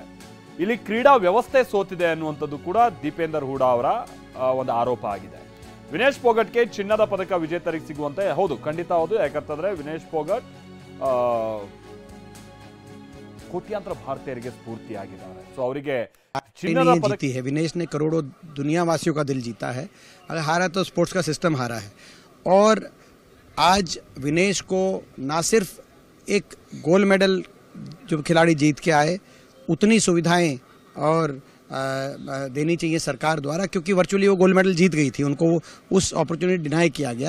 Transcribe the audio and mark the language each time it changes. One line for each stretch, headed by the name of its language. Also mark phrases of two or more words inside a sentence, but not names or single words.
Kannada: ಇಲ್ಲಿ ಕ್ರೀಡಾ ವ್ಯವಸ್ಥೆ ಸೋತಿದೆ ಅನ್ನುವಂಥದ್ದು ಕೂಡ ದೀಪೇಂದರ್ ಹೂಡಾ ಅವರ ಒಂದು ಆರೋಪ ಆಗಿದೆ. ವಿನೇಶ್ ಫೋಗಟ್ಗೆ ಚಿನ್ನದ ಪದಕ ವಿಜೇತರಿಗೆ ಸಿಗುವಂತೆ, ಹೌದು ಖಂಡಿತ ಹೌದು, ಯಾಕಂತಂದ್ರೆ ವಿನೇಶ್ ಫೋಗಟ್ ಕೋಟ್ಯಾಂತರ ಭಾರತೀಯರಿಗೆ ಸ್ಫೂರ್ತಿಯಾಗಿದ್ದಾರೆ. ಸೊ ಅವರಿಗೆ
Hindi: जीती है। विनेश ने करोड़ों दुनिया वासियों का दिल जीता है। अगर हारा तो स्पोर्ट्स का सिस्टम हारा है। और आज विनेश को ना सिर्फ एक
English: gold medal
Hindi: जो खिलाड़ी जीत के आए, उतनी सुविधाएं और देनी चाहिए सरकार द्वारा, क्योंकि वर्चुअली वो
English: gold medal
Hindi: जीत गई थी, उनको उस
English: opportunity denied
Hindi: किया गया।